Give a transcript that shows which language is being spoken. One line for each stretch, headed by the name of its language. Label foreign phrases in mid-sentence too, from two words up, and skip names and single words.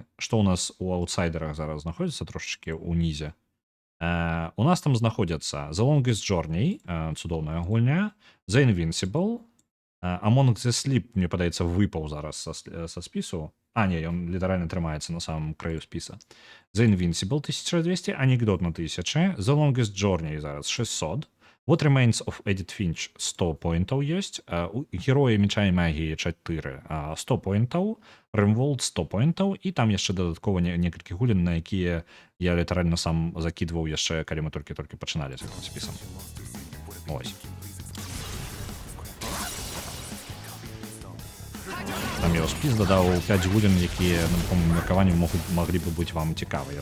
Belarusian: Што у нас у аутсайдерах зараз знаходзіцца трошачкі ўнізе? У нас там знаходзяцца The Longest Journey, цудоўная гульня, The Invincible, Among the Sleep, мне падаецца, выпаў зараз са спісу. Не, ён літаральна трымаецца на самом краю спіса. The Invincible 1200, Анекдот на 1000, The Longest Journey зараз 600, What Remains of Edith Finch 100 поінтаў ёсць, Героі Меча і Магіі 4 100 поінтаў, Rimworld 100 поінтаў, і там яшчэ дадаткова некалькі гулін, на якія я літаральна сам закідваў яшчэ, калі мы толькі пачыналі з гэтым спісам. Ось. Там я спіс дадаў 5 гулін, якія, на моім меркаванні, маглі бы быць вам цікавыя.